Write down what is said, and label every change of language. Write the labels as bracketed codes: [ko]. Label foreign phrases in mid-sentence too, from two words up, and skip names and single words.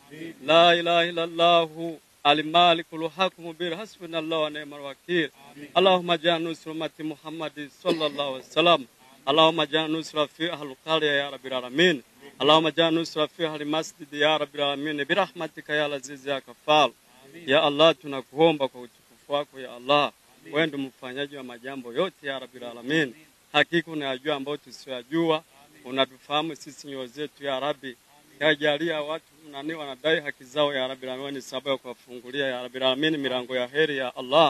[ar] لا إله إلا الله الملك الحكيم بر حسبنا الله ونعم الوكيل. اللهم اجعل نصرتي محمد صلى الله عليه وسلم. اللهم اجعل نصرة في أهل قرية يا رب العالمين. اللهم اجعل نصرة في أهل مسجد يا رب العالمين برحمتك يا عزيز يا كافل. يا الله, [sw] tunakuomba kwa utukufu wako [ar] يا الله. [sw] Wewe ndiye mfanyaji wa majambo yote [ar] يا رب العالمين. [sw] Hakika unayajua ambao tusiyajua. Unatufahamu sisi nyoyo zetu [ar] يا رب. [sw] Yajalia watu wanadai haki zao [ar] يا رب العالمين, [sw] ni sababu ya kuwafungulia [ar] يا رب العالمين [sw] milango ya heri [ar] يا الله.